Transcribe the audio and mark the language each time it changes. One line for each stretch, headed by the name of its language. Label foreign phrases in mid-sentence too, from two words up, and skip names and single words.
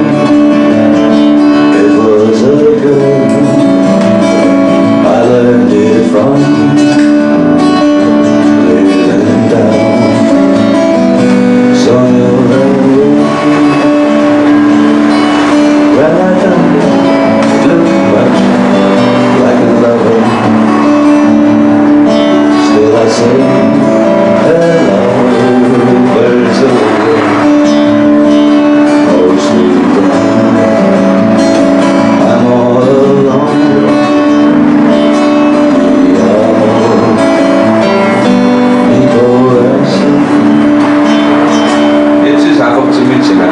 English: It was a girl I learned it from, living down Sonia Road, where I don't look much like a lover. Still I say hello, birds of the mostly gone. I'm all alone.
Spanish: Mi amor, mi corazón.
German: Jetzt ist einfach zu mitsingen.